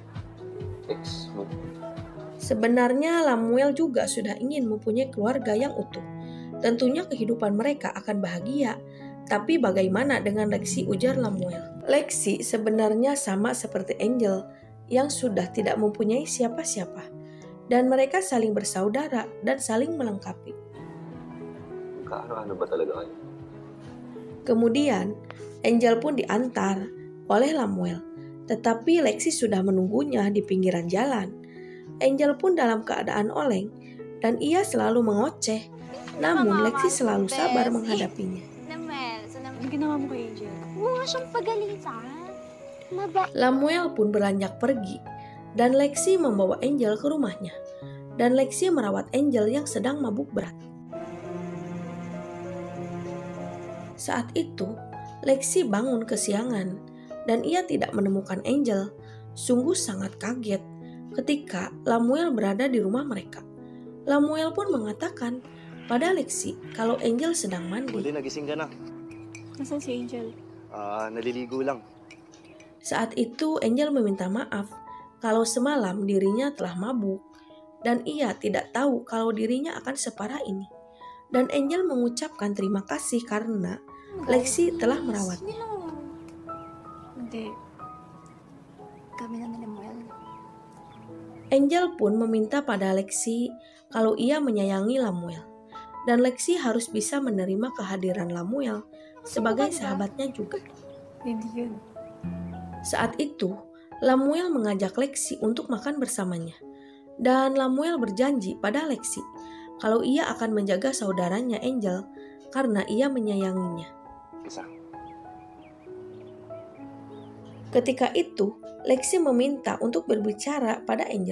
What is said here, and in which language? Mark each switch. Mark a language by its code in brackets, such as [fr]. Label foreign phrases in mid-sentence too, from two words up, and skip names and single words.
[id] Sebenarnya Lamuel juga sudah ingin mempunyai keluarga yang utuh. Tentunya kehidupan mereka akan bahagia. Tapi bagaimana dengan Lexi, ujar Lamuel. Lexi sebenarnya sama seperti Angel yang sudah tidak mempunyai siapa-siapa. Dan mereka saling bersaudara dan saling melengkapi. [tl] Ano ba talaga kayo? [id] Kemudian, Angel pun diantar oleh Lamuel. Tetapi Lexi sudah menunggunya di pinggiran jalan. Angel pun dalam keadaan oleng dan ia selalu mengoceh. Namun Lexi selalu sabar menghadapinya. [tl] Lamuel, Ano ginawa mo kay Angel? huwag nga siyang pagalitan. [id] Lamuel pun beranjak pergi dan Lexi membawa Angel ke rumahnya. Dan Lexi merawat Angel yang sedang mabuk berat. Saat itu, Lexi bangun kesiangan dan ia tidak menemukan Angel. Sungguh sangat kaget ketika Lamuel berada di rumah mereka. Lamuel pun mengatakan pada Lexi kalau Angel sedang mandi. [tl] Buti nagising ka na. Nasaan si Angel? Naliligo lang. [id] Saat itu Angel meminta maaf kalau semalam dirinya telah mabuk dan ia tidak tahu kalau dirinya akan separah ini. Dan Angel mengucapkan terima kasih karena Lexi telah merawatnya. [tl] Hindi. Kami na ni Lamuel. [id] Angel pun meminta pada Lexi kalau ia menyayangi Lamuel. Dan Lexi harus bisa menerima kehadiran Lamuel sebagai sahabatnya juga. [tl] Hindi yun. [id] Saat itu, Lamuel mengajak Lexi untuk makan bersamanya. Dan Lamuel berjanji pada Lexi kalau ia akan menjaga saudaranya Angel karena ia menyayanginya. [tl] Isa. [id] Ketika itu, Lexi meminta untuk berbicara pada Angel.